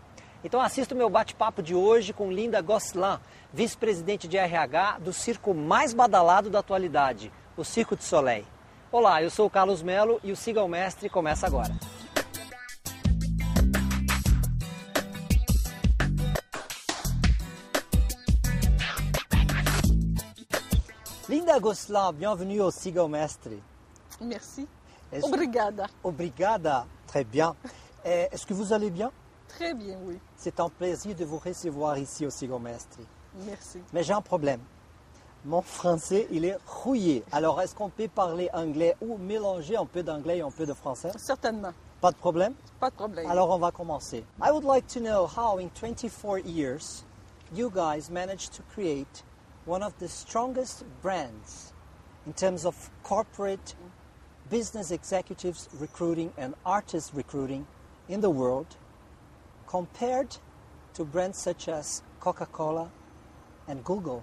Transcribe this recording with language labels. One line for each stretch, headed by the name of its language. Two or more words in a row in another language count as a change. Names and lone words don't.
Portuguese: Então assista o meu bate-papo de hoje com Linda Gosselin, vice-presidente de RH do circo mais badalado da atualidade, o Cirque du Soleil. Olá, eu sou o Carlos Mello e o Siga o Mestre começa agora.
French: Linda Gosselin, bienvenue au Siga o Mestre. Merci. Obrigada.
Portuguese: Obrigada,
French: très bien. Est-ce que vous allez bien? Très bien, oui. C'est un plaisir de vous recevoir ici au Siga o Mestre. Merci. Mais j'ai un problème. Mon français, il est rouillé. Alors, est-ce qu'on peut parler anglais ou mélanger un peu d'anglais et un peu de français? Certainement. Pas de problème? Pas de problème. Alors, on va commencer.
English: I would like to know how in 24 years you guys managed to create one of the strongest brands in terms of corporate business executives recruiting and artist recruiting in the world compared to brands such as Coca-Cola and Google.